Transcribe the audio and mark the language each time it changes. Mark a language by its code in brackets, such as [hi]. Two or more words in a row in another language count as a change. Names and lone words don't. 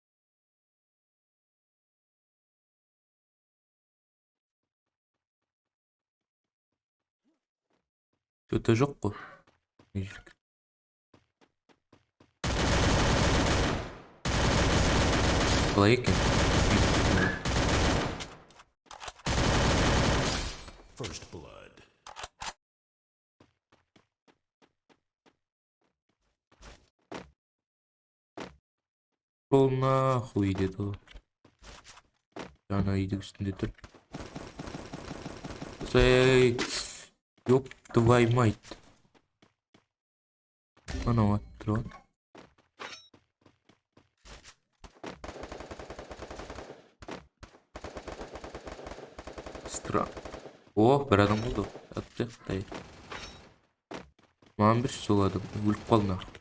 [kk] Что-то жоқ қой. Қалай екен? [en] First blood. [kk] Ол нахуй деді ғой. Жаңа үйдің үстінде тұр. Сәй. [ru] Ёп твой мать. [kk] Анау аттырған. [ru] Странно. [kk] О, бір адам болды. Атты. Маған бір сол адам. Өліп қалды.